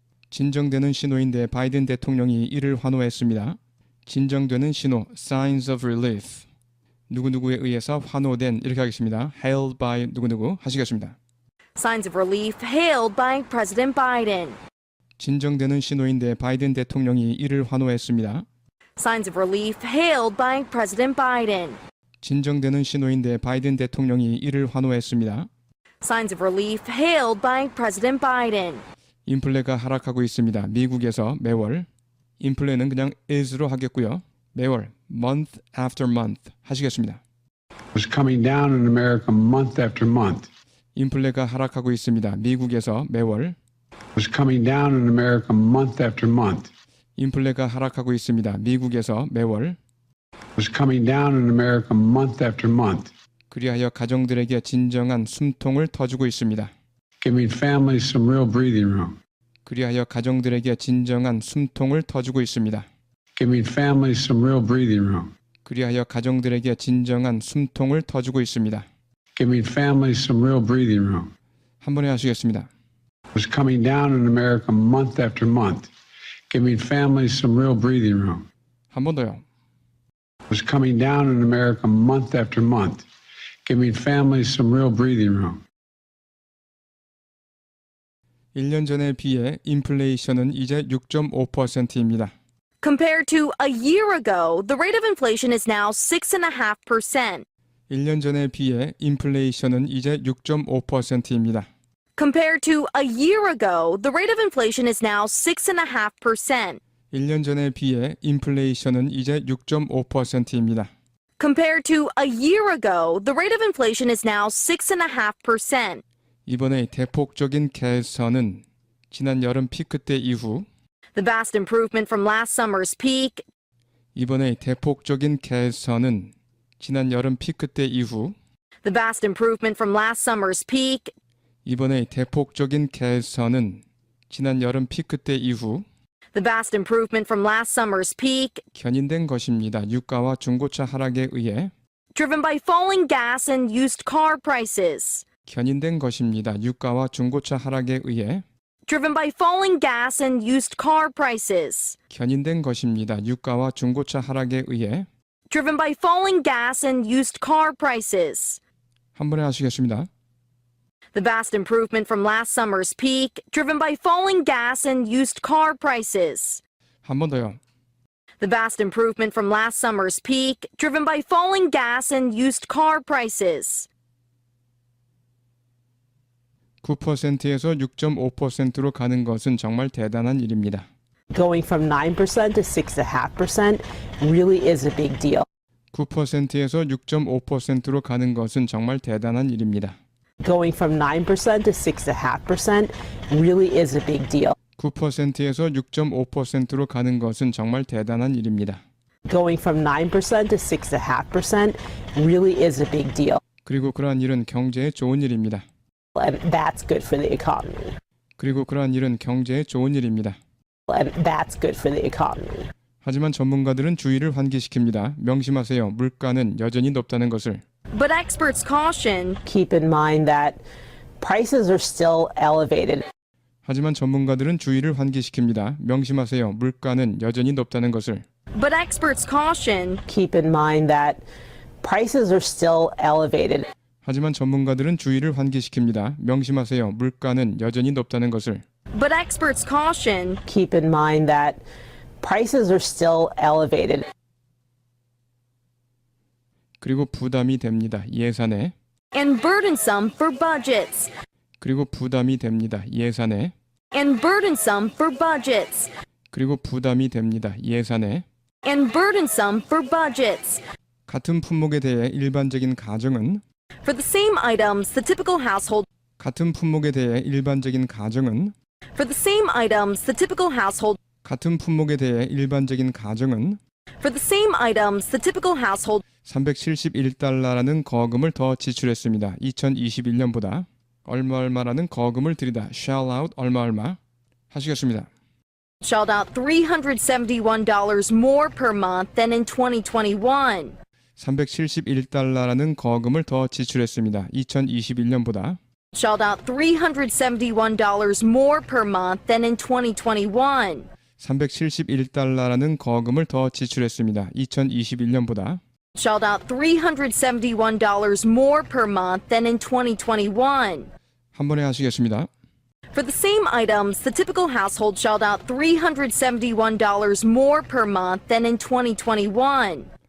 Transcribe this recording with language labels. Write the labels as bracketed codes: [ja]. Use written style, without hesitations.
[ko] 진정되는 신호인데 바이든 대통령이 이를 환호했습니다. 진정되는 신호, [en] signs of relief. [ko] 누구누구에 의해서 환호된 이렇게 하겠습니다. [en] hailed by [ko] 누구누구 하시겠습니다. [en] Signs of relief hailed by President Biden. [ko] 진정되는 신호인데 바이든 대통령이 이를 환호했습니다. [en] Signs of relief hailed by President Biden. [ko] 진정되는 신호인데 바이든 대통령이 이를 환호했습니다. [en] Signs of relief hailed by President Biden. [ko] 인플레가 하락하고 있습니다. 미국에서 매월. 인플레는 그냥 is로 하겠고요. 매월, [en] month after month [ko] 하시겠습니다. [en] Was coming down in America month after month. [ko] 인플레가 하락하고 있습니다. 미국에서 매월 [en] was coming down in America month after month. [ko] 인플레가 하락하고 있습니다. 미국에서 매월 [en] Was coming down in America month after month, [ko] 그리하여 가정들에게 진정한 숨통을 터주고 있습니다. [en] giving families some real breathing room, [ko] 그리하여 가정들에게 진정한 숨통을 터주고 있습니다. [en] giving families some real breathing room, [ko] 그리하여 가정들에게 진정한 숨통을 터주고 있습니다. [en] giving families some real breathing room. [ko] 한 번에 하시겠습니다. [en] Was coming down in America month after month, giving families some real breathing room. [ko] 한 번 더요. [en] Was coming down in America month after month, giving families some real breathing room. [ko] 1년 전에 비해 인플레이션은 이제 6.5%입니다. [en] Compared to a year ago, the rate of inflation is now 6.5%. [ko] 1년 전에 비해 인플레이션은 이제 6.5%입니다. [en] Compared to a year ago, the rate of inflation is now 6.5%. [ko] 1년 전에 비해 인플레이션은 이제 6.5%입니다. [en] Compared to a year ago, the rate of inflation is now 6.5%. [ko] 이번에 대폭적인 개선은 지난 여름 피크 때 이후 [en] The vast improvement from last summer's peak [ko] 이번에 대폭적인 개선은 지난 여름 피크 때 이후 [en] The vast improvement from last summer's peak [ko] 이번에 대폭적인 개선은 지난 여름 피크 때 이후 [en] The vast improvement from last summer's peak [ko] 견인된 것입니다. 유가와 중고차 하락에 의해 [en] driven by falling gas and used car prices. [ko] 견인된 것입니다. 유가와 중고차 하락에 의해 [en] Driven by falling gas and used car prices. [ko] 견인된 것입니다. 유가와 중고차 하락에 의해 [en] Driven by falling gas and used car prices. [ko] 한 번에 하시겠습니다. [en] The vast improvement from last summer's peak, driven by falling gas and used car prices. [ko] 한 번 더요. [en] The vast improvement from last summer's peak, driven by falling gas and used car prices. [ko] 9%에서 6.5%로 가는 것은 정말 대단한 일입니다. [en] Going from 9% to 6.5% really is a big deal. [ko] 9%에서 6.5%로 가는 것은 정말 대단한 일입니다. [en] Going from 9% to 6.5% really is a big deal. [ko] 9%에서 6.5%로 가는 것은 정말 대단한 일입니다. [en] Going from 9% to 6.5% really is a big deal. [ko] 그리고 그러한 일은 경제에 좋은 일입니다. [en] And that's good for the economy. [ko] 그리고 그러한 일은 경제에 좋은 일입니다. [en] And that's good for the economy. [ko] 하지만 전문가들은 주의를 환기시킵니다. 명심하세요. 물가는 여전히 높다는 것을. [en] But experts caution Keep in mind that prices are still elevated. [ko] 하지만 전문가들은 주의를 환기시킵니다. 명심하세요. 물가는 여전히 높다는 것을. [en] But experts caution Keep in mind that prices are still elevated. [ko] 하지만 전문가들은 주의를 환기시킵니다. 명심하세요. 물가는 여전히 높다는 것을. [en] But experts caution Keep in mind that prices are still elevated. [ko] 그리고 부담이 됩니다. 예산에. [en] and burdensome for budgets. [ko] 그리고 부담이 됩니다. 예산에. [en] and burdensome for budgets. [ko] 그리고 부담이 됩니다. 예산에. [en] and burdensome for budgets. [ko] 같은 품목에 대해 일반적인 가정은 [en] For the same items, the typical household [ko] 같은 품목에 대해 일반적인 가정은 [en] For the same items, the typical household [ko] 같은 품목에 대해 일반적인 가정은 [en] For the same items, the typical household [ko] 371달러라는 거금을 더 지출했습니다. 2021년보다 얼마라는 거금을 들이다. [en] shell out [ko] 얼마 하시겠습니다. [en] shelled out $371 more per month than in 2021. [ko] 371달러라는 거금을 더 지출했습니다. 2021년보다 [en] Shelled out $371 more per month than in 2021. [ko] 371달러라는 거금을 더 지출했습니다. 2021년보다 [en] Shelled out $371 more per month than in 2021. [ko] 한 번에 하시겠습니다. [en] For the same items, the typical household shelled out $371 more per month than in 2021.